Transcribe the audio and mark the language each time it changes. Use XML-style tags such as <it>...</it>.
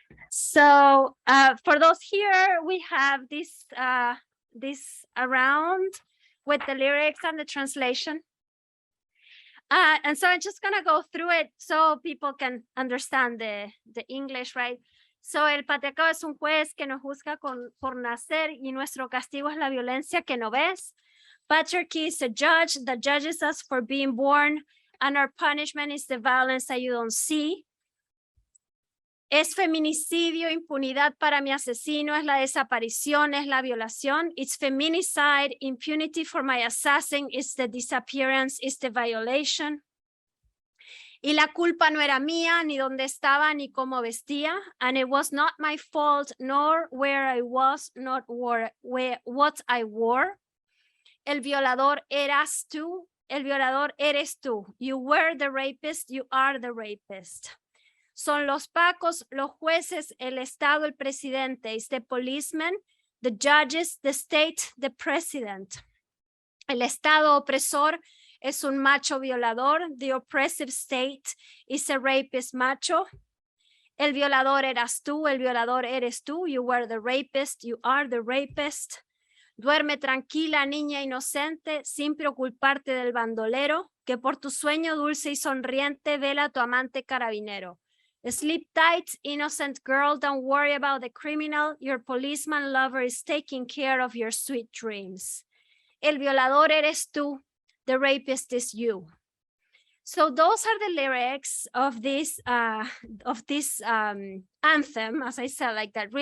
<en>So for those here, we have this this around with the lyrics and the translation. And so I'm just gonna go through it so people can understand the English, right?</en> <es>So el patriarcado es un juez que nos juzga por nacer y nuestro castigo es la violencia que no ves.</es> <en>Patriarchy is a judge that judges us for being born, and our punishment is the violence that you don't see.</en> <es>Es feminicidio, impunidad para mi asesino, es la desaparición, es la violación.</es> <en>It's feminicide, impunity for my assassin, it's the disappearance, it's the violation.</en> <es>Y la culpa no era mía, ni dónde estaba, ni cómo vestía.</es> <en>And it was not my fault, nor where I was, not what I wore.</en> <es>El violador eras tú, el violador eres tú.</es> <en>You were the rapist, you are the rapist.</en> <es>Son los pacos, los jueces, el Estado, el presidente.</es> <en>It's the policeman, the judges, the state, the president.</en> <es>El Estado opresor es un macho violador.</es> <en>The oppressive state is a rapist macho.</en> <es>El violador eras tú, el violador eres tú.</es> <en>You were the rapist, you are the rapist.</en> <es>Duerme tranquila, niña inocente, sin preocuparte del bandolero, que por tu sueño dulce y sonriente vela tu amante carabinero.</es> <en>Sleep tight, innocent girl, don't worry about the criminal. Your policeman lover is taking care of your sweet dreams.</en> <es>El violador eres tú,</es> <en>the rapist is you. So those are the lyrics of this anthem, as I said, like that.</en>